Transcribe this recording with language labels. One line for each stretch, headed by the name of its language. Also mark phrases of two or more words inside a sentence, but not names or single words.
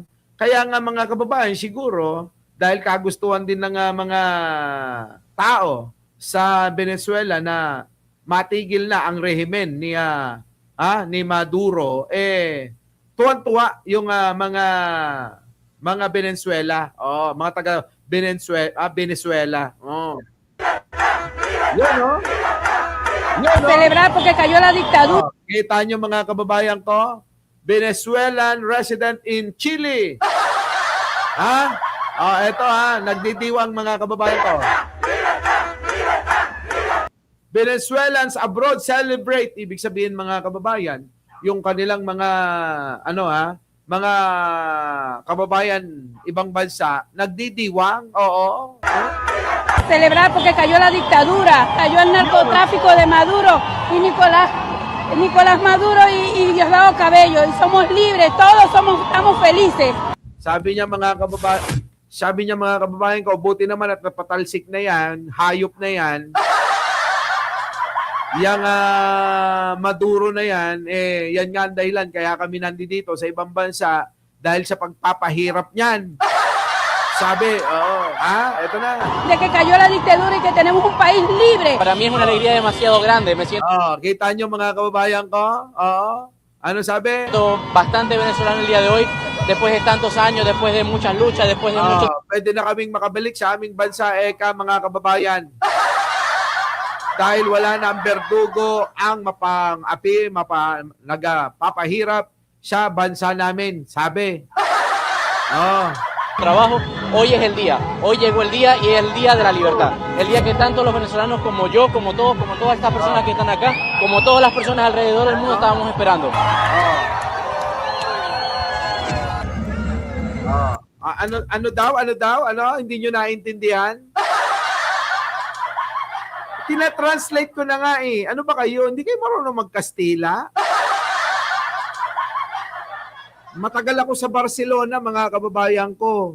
Filipino: Kaya nga mga kababayan, siguro, dahil kagustuhan din ng mga tao sa Venezuela na matigil na ang rehimen ni Maduro, tuwan-tuwa yung mga Venezuela. Oh, mga taga Venezuela. Oh. Yun, no? Yun, no?
Spanish: Celebrar porque cayó la dictadura.
Filipino: Oh, kita nyo mga kababayan ko,
English: Venezuelan resident in Chile.
Filipino: Ha? Oh, eto nagdidiwang mga kababayan ko.
English: Venezuelans abroad celebrate,
Filipino: ibig sabihin mga kababayan, yung kanilang mga mga kababayan ibang bansa nagdidiwang. Oo.
Spanish: Celebrar porque cayó la dictadura, cayó el narcotráfico de Maduro y Nicolás Maduro y Diosdado Cabello, y somos libres, todos estamos felices.
Filipino: Sabi niya mga kababayan ko, buti naman at napatalsik na yan, hayop na yan. Yang Maduro na yan, yan nga ang dahilan kaya kami nandito sa ibang bansa dahil sa pagpapahirap niyan. Sabi, ito na.
Spanish: De que cayó la dictadura y que tenemos un país libre. Para mí es una alegría demasiado grande, me siento
Filipino: Kita nyo mga kababayan ko? Ano sabi?
Spanish: bastante venezolano el día de hoy, después de tantos años, después de muchas luchas, después de muchos...
Filipino: Pwede na kaming makabalik sa aming bansa, mga kababayan. Dahil wala na ang berdugo ang mapang-api, nagpapahirap sa bansa namin, sabi.
Spanish: trabajo, hoy es el día, hoy llegó el día y es el día de la libertad, el día que tanto los venezolanos como yo, como todos, como todas estas personas que están acá, como todas las personas alrededor del mundo estábamos esperando.
Filipino: Ano daw? Hindi nyo naintindihan? Tina-translate ko na nga Ano ba kayo? Hindi kayo marunong mag-Kastila? Matagal ako sa Barcelona, mga kababayan ko.